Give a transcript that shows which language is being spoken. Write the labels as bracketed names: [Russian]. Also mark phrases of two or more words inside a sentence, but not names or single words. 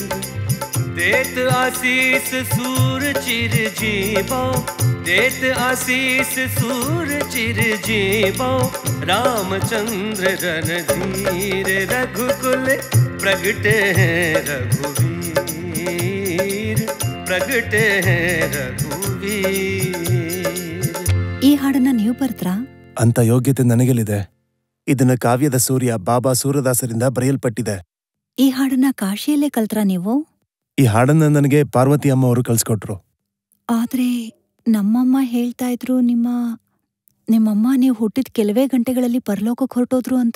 [Hindi] देत आशीष सूर चिर जीवो, देत आशीष सूर चिर जीवो, रामचंद्र रणधीर, रघुकुल प्रगटे हैं रघुवीर, प्रगटे हैं रघुवीर। [Kannada] ಈ ಹಾಡನ್ನ ನೀವು ಬರ್ತ್ರಾ? ಅಂತ ಯೋಗ್ಯತೆ ನನಗೆಲ್ಲಿದೆ? ಇದನ್ನ ಕಾವ್ಯದ ಸೂರ್ಯ ಬಾಬಾ ಸೂರದಾಸರಿಂದ ಬರೆಯಲ್ಪಟ್ಟಿದೆ. ಈ ಹಾಡನ್ನ ಕಾಶಿಯಲ್ಲೇ ಕಲ್ತ್ರಾ ನೀವು? ಈ ಹಾಡನ್ನ ನನಗೆ ಪಾರ್ವತಿ ಅಮ್ಮ ಅವರು ಕಳ್ಸಿಕೊಟ್ರು. ಆದ್ರೆ ನಮ್ಮಮ್ಮ ಹೇಳ್ತಾ ಇದ್ರು ನಿಮ್ಮಮ್ಮ ನೀವು ಹುಟ್ಟಿದ ಕೆಲವೇ ಗಂಟೆಗಳಲ್ಲಿ ಪರಲೋಕಕ್ಕೆ ಹೊರಟೋದ್ರು ಅಂತ.